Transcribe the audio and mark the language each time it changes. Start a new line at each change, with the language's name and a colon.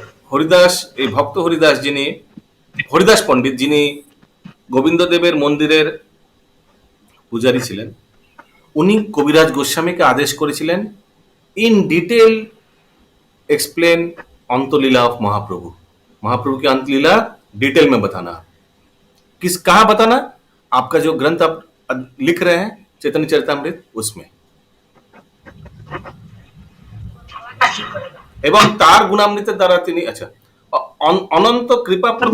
Bangla: হরিদাস, এই ভক্ত হরিদাস, যিনি হরিদাস পণ্ডিত, যিনি গোবিন্দদেবের মন্দিরের পূজারী ছিলেন, উনি কবিরাজ গোস্বামীকে আদেশ করেছিলেন
English: In detail explain Antalila of Mahaprabhu.
Hindi: महाप्रभु की अंतलीला डिटेल में बताना। किस कहाँ बताना? आपका जो ग्रंथ आप लिख रहे हैं चैतन्य चरितामृत, उसमें।
Bangla: এবং তার গুণামৃতের দ্বারা তিনি
Hindi: अनंत कृपा